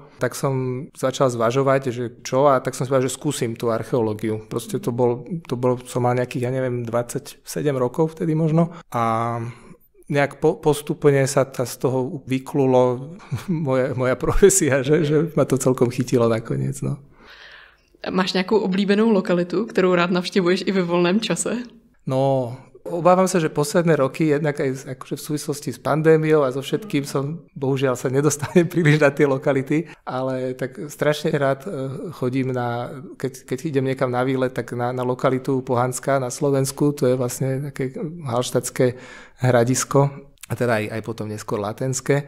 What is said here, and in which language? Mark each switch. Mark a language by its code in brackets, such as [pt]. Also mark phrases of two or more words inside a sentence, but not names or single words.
[sk] Tak som začal zvažovať, že čo, a tak som si povedal, že skúsim tú archeológiu. Proste to bol, som mal nejakých, ja neviem, 27 rokov vtedy možno. A nejak postupne sa z toho vyklulo moja profesia, že ma to celkom chytilo nakoniec, no. [cs] Máš nějakou oblíbenou lokalitu, kterou rád navštěvuješ i ve volném čase? No, [sk] obávam sa, že posledné roky, jednak aj akože v súvislosti s pandémiou a so všetkým som bohužiaľ sa nedostanem príliš na tie lokality, ale tak strašne rád chodím keď idem niekam na výlet, tak na lokalitu Pohanská na Slovensku, to je vlastne také halštatské hradisko, a teda aj potom neskôr latenské.